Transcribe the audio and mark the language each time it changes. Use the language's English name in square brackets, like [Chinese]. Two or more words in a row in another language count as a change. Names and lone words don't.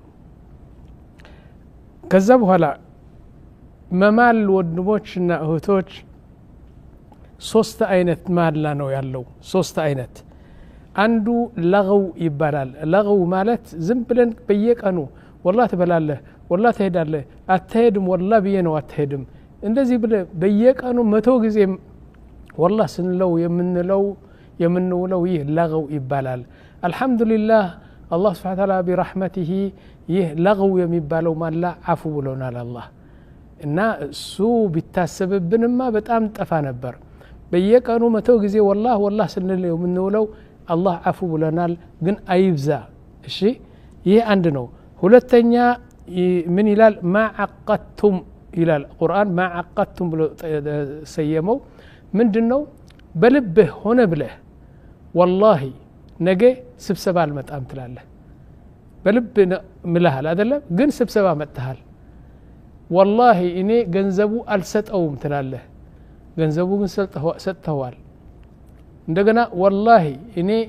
[Amharic] ከዛ በኋላ መማል ወንድሞችና እህቶች ሶስት አይነት ማላ ነው ያለው ሶስት አይነት አንዱ ለغው ይባላል ለغው ማለት ዝም ብለን በየቀኑ والله ትበላለህ والله ትሄዳለህ አትሄድም والله ብዬ ነው አትሄድም እንደዚህ በየቀኑ 100 ጊዜ والله ስንለው የምንውለው ይህ ለغው ይባላል አልহামዱሊላህ [Arabic] الله سبحانه وتعالى برحمته [Amharic] ይህ ለغው የሚባለው ማላ አፉ ብሎናል አላህ እና እሱ ቢታሰብብንማ በጣም ጠፋ ነበር በየቀኑ 100 ጊዜ والله ስንል የምንውለው አላህ አፉ ብሎናል ግን አይብዛ እሺ ይሄ አንድ ነው ሁለተኛ ምን ይላል [Arabic] ما عقدتم [Amharic] ይላል ቁርአን [Arabic] ما عقدتم [Amharic] ብሎ ሰየመው ምንድነው በልብህ ሆነ ብለህ والله ነገ ስብሰባ አልመጣም ትላለህ በልብ ምልሃል አይደለም ግን ስብሰባ መጣሃል والله እኔ ገንዘቡ አልሰጠውም ትላለህ ገንዘቡ ግን ሰጥተዋል እንደገና والله እኔ